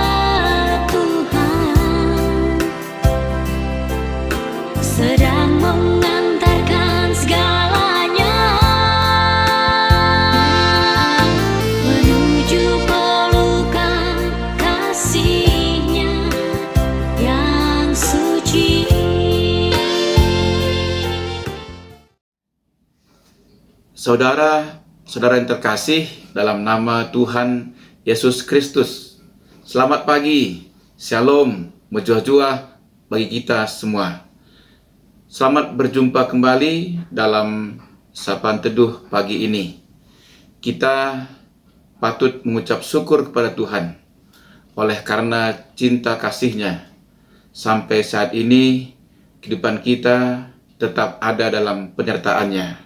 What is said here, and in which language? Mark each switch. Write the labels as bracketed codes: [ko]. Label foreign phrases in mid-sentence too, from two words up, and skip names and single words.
[id] Tuhan sedang mengantarkan segalanya menuju pelukan kasih-Nya yang suci. Saudara yang terkasih dalam nama Tuhan Yesus Kristus, selamat pagi, shalom, menjuah-juah bagi kita semua. Selamat berjumpa kembali dalam Sapaan Teduh pagi ini. Kita patut mengucap syukur kepada Tuhan oleh karena cinta kasih-Nya. Sampai saat ini kehidupan kita tetap ada dalam penyertaan-Nya.